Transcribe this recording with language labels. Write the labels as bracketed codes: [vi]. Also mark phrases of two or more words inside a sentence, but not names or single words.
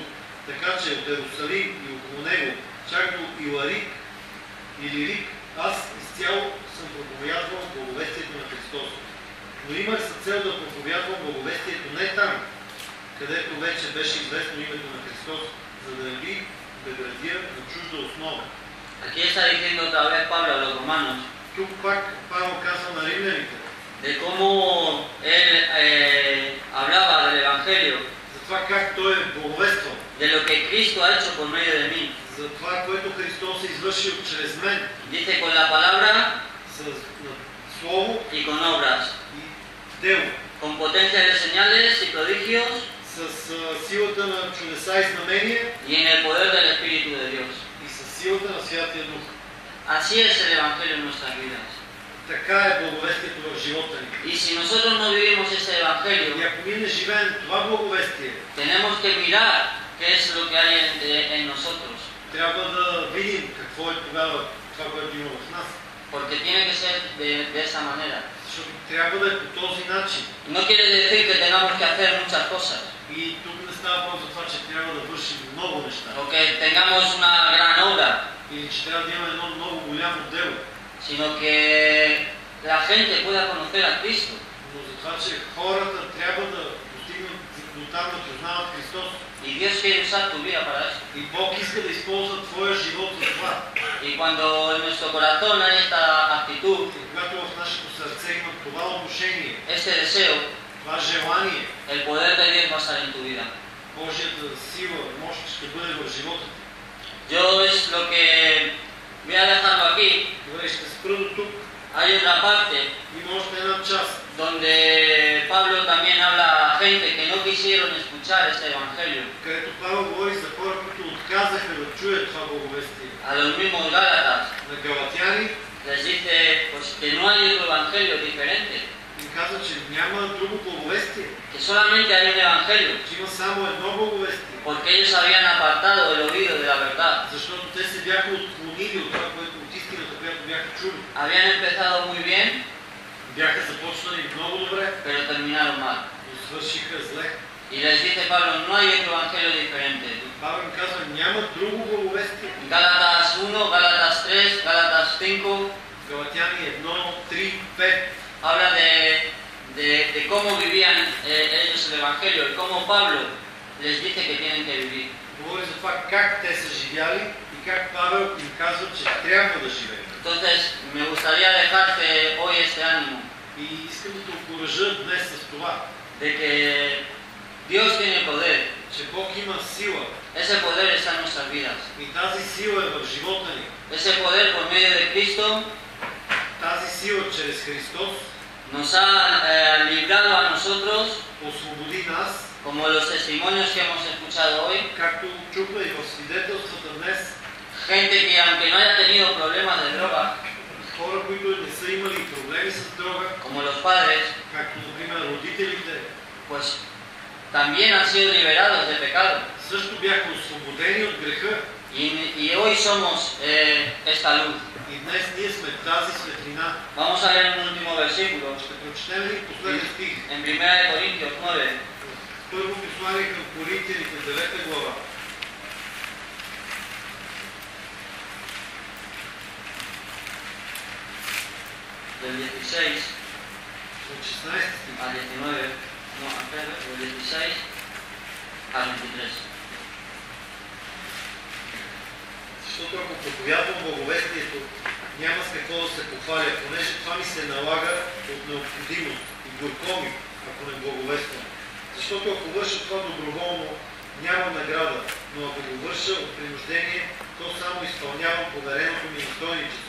[bg] Така че от Иерусалим и около него, чак до Иларик или Рик, аз изцяло съм проповядвал благовестието на Христос. Но имах за цел да проповядвам благовестието не там, където вече беше известно името на Христос, за да не би да градя на чужда основа. [es] Aquí está diciendo otra vez Pablo a los romanos [bg] Тук пак Павел казва на римляните, [es] de cómo él hablaba del Evangelio, [bg] за това как той е благовествал, [es] de lo que Cristo ha hecho por medio de mí. [bg] за това, което Христос е извършил чрез мен, [es] Dice con la palabra [bg] с слово [es] y con obras, [bg] и дело, [es] con potencia de señales y prodigios [bg] с силата на чудеса и знамения [es] y en el poder del Espíritu de Dios. [bg] и с силата на Святия Дух. [es] Así es el Evangelio en nuestras vidas. [bg] Така е благовестието в живота ни. [es] Y si nosotros no vivimos ese [bg] И [es] Evangelio, [bg] ако ние не живеем това благовестие, [es] tenemos que mirar qué es lo que hay en nosotros, [bg] трябва да видим какво е тогава това, което има в нас. [es] porque tiene que ser de esa manera. [bg] Защото трябва да е по този начин. [es] No quiere decir que tengamos que hacer muchas cosas, [bg] И тук не става въпрос за това, че трябва да вършим много неща. [es] o que tengamos una gran obra, [bg] Или че трябва да имаме едно много голямо дело. [es] sino que la gente pueda conocer a Cristo. [bg] Но за това, че хората трябва да достигнат до там да познават Христос. [es] Y Dios quiere usar tu vida para eso. [bg] И Бог иска да използва твоя живот за това. [es] Y cuando en nuestro corazón hay esta actitud, [bg] И когато в нашето сърце има това отношение, [es] este deseo, [bg] това желание, [es] el poder de Dios va a estar en tu vida. [bg] Божията сила, мощ ще бъде в живота ти. [es] Yo es lo que voy a dejarlo aquí. [bg] Добре, ще спра до тук. [es] Hay otra parte [bg] Има още една част, [es] donde Pablo también habla a gente que no quisieron escuchar este evangelio, [bg] където Павел говори за хора, които отказаха да чуят това благовестие. [es] a los mismos Gálatas. [bg] На галатяни [es] Les dice pues, que no hay otro evangelio diferente, [bg] им казва, че няма друго благовестие, [es] que solamente hay un evangelio, [bg] че има само едно благовестие, [es] porque ellos habían apartado el oído de la verdad. [bg] защото те се бяха отклонили от това, което от истината, която бяха чули. [es] Habían empezado muy bien, [bg] Бяха започнали много добре, [es] pero terminaron mal. [bg] но свършиха зле. [es] Y les dice Pablo, no hay otro evangelio diferente. [bg] Павел им казва, няма друго благовестие. [es] Gálatas 1, Gálatas 3, Gálatas 5, [bg] Галатяни 1, 3, 5 [es] habla de cómo vivían ellos el evangelio y cómo Pablo les dice que tienen que vivir. [bg] говори за това как те са живяли и как Павел им казва, че трябва да живеят. [es] Entonces, me gustaría dejarte hoy este ánimo [bg] И искам да те окуража днес с това, [es] de que Dios tiene poder, [bg] че Бог има сила. [es] Ese poder está en nuestras vidas. [bg] И тази сила е в живота ни. [es] Ese poder por medio de Cristo [bg] Тази сила чрез Христос [es] nos ha librado a nosotros, [bg] освободи нас, [es] como los testimonios que hemos escuchado hoy, [bg] както чухме и в свидетелствата днес, [es] gente que aunque no haya tenido problemas de droga, [bg] хора, които не са имали проблеми с дрога, [es] como los padres, [bg] както например родителите, [es] pues también han sido liberados de pecado. [bg] също бяха освободени от греха. [es] Y hoy somos esta luz. [bg] И днес ние сме тази светлина. [es] Vamos a leer un último versículo. [bg] Ще прочетем ли последния стих? [es] En 1 Corintios 9. [bg] Първо послание към Коринтияните, 9 глава. [es] Del 16 [bg] От 16 стих. [es] al 19, no, del 16 al 23. [bg] Защото ако проповядвам благовестието, няма с какво да се похваля, понеже това ми се налага от необходимост и горко ми, ако не благовествам. Защото ако върша това доброволно, нямам награда, но ако го върша от принуждение, то само изпълнявам повереното ми настойничество.